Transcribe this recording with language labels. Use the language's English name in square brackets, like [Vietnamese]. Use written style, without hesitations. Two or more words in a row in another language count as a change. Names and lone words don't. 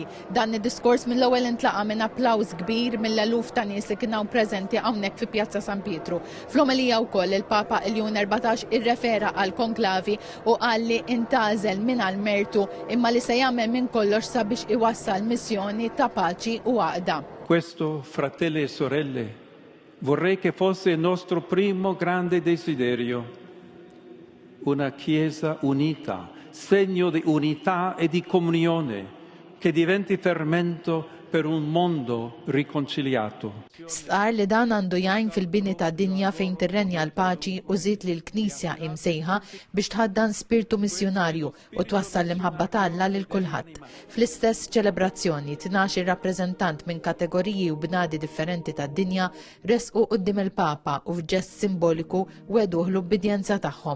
[Maltese] Dan id-diskors mill-ewwel intlaqa minn applaws kbir mill-eluf ta' nies li kienu preżenti hawnhekk fi Pjazza San Pietru. Fl-omelija wkoll il-Papa Ljun 14 irrefera għal konklavi u qal li intażel minn għall-mertu imma li se jagħmel minn kollox sabiex iwassal ta' paċi u għaqda. [Italian] Questo, fratelli e sorelle, vorrei che fosse il nostro primo grande desiderio, una Chiesa unita, segno di unità e di comunione, che diventi fermento per un mondo riconciliato. [Maltese] Stqar li dan għandu jgħin fil-bini ta' dinja fejn tirrenja l-paċi u żied li l-Knisja imsejħa biex tħaddan spiritu missjonarju u twassal l-imħabba tagħha lil kulħadd. Fl-istess ċelebrazzjoni 12 rappreżentant minn kategoriji u bnadi differenti tad-dinja resqu quddiem il-Papa u f'ġest simboliku weduh l-ubbidjenza tagħhom.